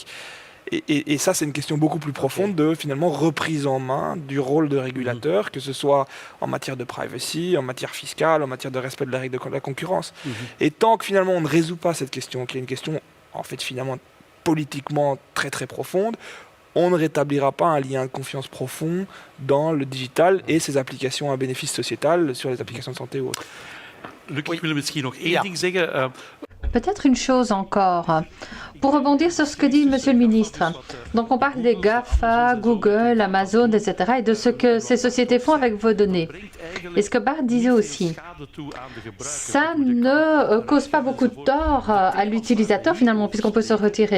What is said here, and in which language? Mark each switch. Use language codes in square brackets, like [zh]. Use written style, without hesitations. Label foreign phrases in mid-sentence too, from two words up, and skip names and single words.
[fr] Et ça, c'est une question beaucoup plus profonde de, finalement, reprise en main du rôle de régulateur, que ce soit en matière de privacy, en matière fiscale, en matière de respect de la règle de la concurrence. Et tant que, finalement, on ne résout pas cette question, qui est une question, en fait, finalement, politiquement très, très profonde, on ne rétablira pas un lien de confiance profond dans le digital et ses applications à bénéfice sociétal sur les applications de santé ou autres. [nl] Luc, ik wil misschien nog één ding zeggen. [fr] Peut-être une chose encore, pour rebondir sur ce que dit Monsieur le Ministre. Donc on parle des GAFA, Google, Amazon, etc. et de ce que ces sociétés font avec vos données. Et ce que Bart disait aussi, ça ne cause pas beaucoup de tort à l'utilisateur finalement, puisqu'on peut se retirer.